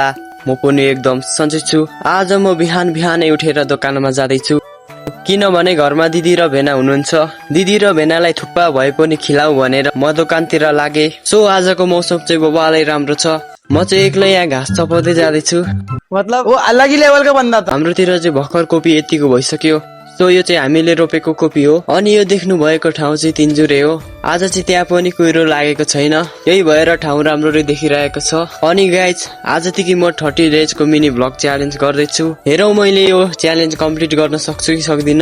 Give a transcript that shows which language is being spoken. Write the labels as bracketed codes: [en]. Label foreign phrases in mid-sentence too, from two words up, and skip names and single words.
[ne] म पनि एकदम सन्चै छु। आज म बिहान बिहानै उठेर दोकानमा जाँदैछु, किनभने घरमा दिदी र भेना हुनुहुन्छ। दिदी र भेनालाई थुक्पा भए पनि खिलाऊ भनेर म दोकानतिर लागे। सो आजको मौसम चाहिँ बबालै राम्रो छ। म चाहिँ एक्लै यहाँ घाँस चपाउँदै जाँदैछु। [hi] मतलब वो अलग ही लेवल का बंदा था। [ne] हाम्रोतिर चाहिँ भर्खर कोपी यतिको भइसक्यो। सो यो चाहिँ हामीले रोपेको कोपी हो। अनि यो देख्नु भएको ठाउँ चाहिँ तिनजुरे हो। आज चाहिँ त्यहाँ पनि कुहिरो लागेको छैन, यही भएर ठाउँ राम्ररी देखिरहेको छ। अनि गाइज, आजदेखि म 30 डेजको [en] mini vlog challenge [ne] गर्दैछु। हेरौं मैले यो च्यालेन्ज कम्प्लिट गर्न सक्छु कि सक्दिन।